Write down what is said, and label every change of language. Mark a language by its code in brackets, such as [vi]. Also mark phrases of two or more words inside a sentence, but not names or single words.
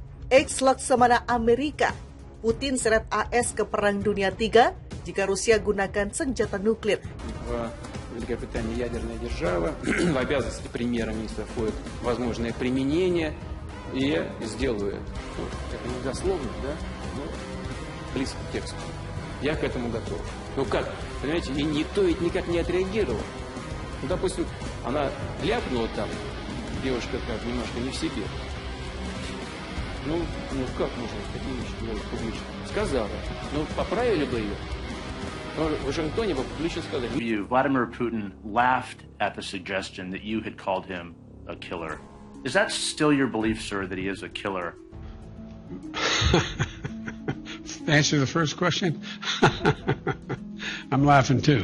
[id] Ex-Laksamana Amerika, Putin seret AS ke Perang Dunia III jika Rusia gunakan senjata nuklir. [ru] Великобритания ядерная держава, в обязанности премьер-министра входит возможное применение, и я сделаю это не дословно, да, но близко к тексту. Я к этому готов. Ну как, понимаете, и никто ведь никак не отреагировал. Ну, допустим, она ляпнула там, девушка как немножко не в себе. Ну как можно такие вещи делать публично? Сказала. Ну, поправили бы ее. В Вашингтоне бы публично сказали. [en] Vladimir Putin laughed at the suggestion that you had called him a killer. Is that still your belief, sir, that he is a killer? Answer the first question. I'm laughing too.